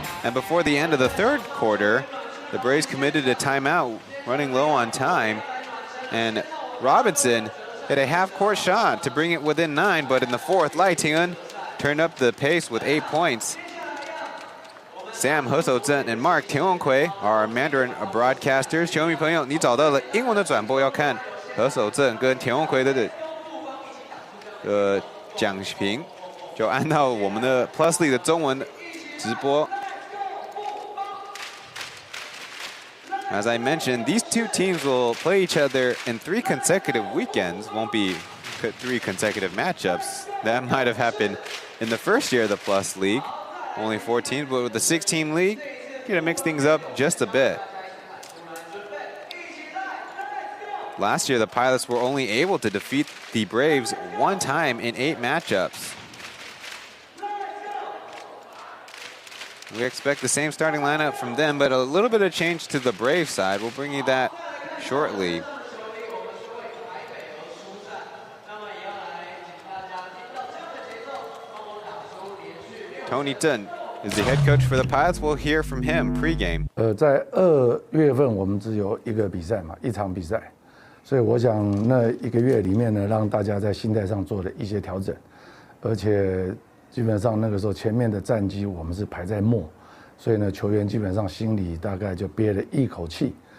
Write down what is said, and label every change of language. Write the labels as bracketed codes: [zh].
[en] And before the end of the third quarter, the Braves committed a timeout, running low on time. And Robinson hit a half-court shot to bring it within 9, but in the fourth, Lai Tingun turned up the pace with 8 points. Sam He-Sou-Zhen and Mark Tian-Won-Kui are Mandarin broadcasters. [zh] 球迷朋友，你找到了英文的转播，要看He-Sou-Zhen跟Tian-Won-Kui的讲评，就按照我们的 Plus League 的中文直播。 [en] As I mentioned, these two teams will play each other in 3 consecutive weekends. Won't be 3 consecutive matchups. That might have happened in the first year of the Plus League. Only 4 teams, but with the 6-team league, you're gonna mix things up just a bit. Last year, the Pilots were only able to defeat the Braves 1 time in 8 matchups. We expect the same starting lineup from them, but a little bit of change to the Brave side. We'll bring you that shortly. Tony Chen is the head coach for the Pilots. We'll hear from him pregame. [zh] 在2月份我们只有1个比赛嘛，1场比赛，所以我想那1个月里面呢，让大家在心态上做了一些调整，而且。基本上那个时候前面的战绩我们是排在末，所以呢球员基本上心里大概就憋了一口气。